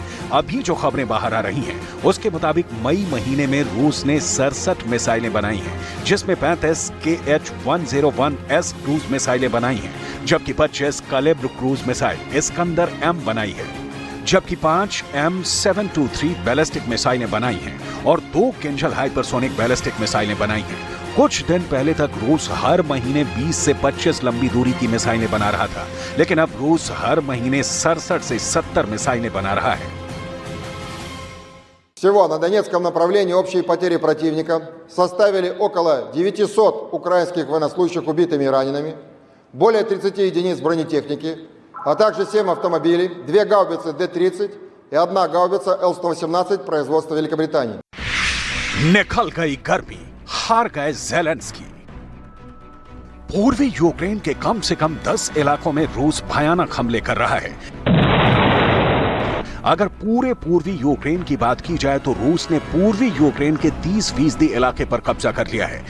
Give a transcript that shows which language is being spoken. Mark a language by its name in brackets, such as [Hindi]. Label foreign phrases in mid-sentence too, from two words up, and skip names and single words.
[Hindi] अभी जो खबरें बाहर आ रही हैं, उसके मुताबिक मई महीने में रूस ने 67 मिसाइलें बनाई हैं, जिसमें 35 KH-101S क्रूज मिसाइलें बनाई हैं, जबकि 25 कैलिब्र क्रूज मिसाइल इस्कंदर M बनाई है, जबकि 5 M723 बैलिस्टिक मिसाइलें बनाई हैं और 2 किंजल हाइपरसोनिक बैलिस्टिक मिसाइलें बनाई हैं। कुछ दिन पहले तक रूस हर महीने 20 से 25 लंबी दूरी की मिसाइलें बना रहा था, लेकिन अब रूस हर महीने 67 से 70 मिसाइलें बना रहा है। [Russian] Всего на Донецком направлении общие потери противника составили около 900 украинских военнослужащих убитыми и ранеными, более 30 единиц бронетехники, а также 7 автомобилей, 2 гаубицы Д-30 и 1 гаубица Л-118 производства Великобритании. [Hindi] निकल गई गर्मी, हार गए ज़ेलेंस्की। पूर्वी यूक्रेन के कम से कम 10 इलाकों में रूस भयानक हमले कर रहा है। अगर पूरे पूर्वी यूक्रेन की बात की जाए तो रूस ने पूर्वी यूक्रेन के 30% इलाके पर कब्जा कर लिया है।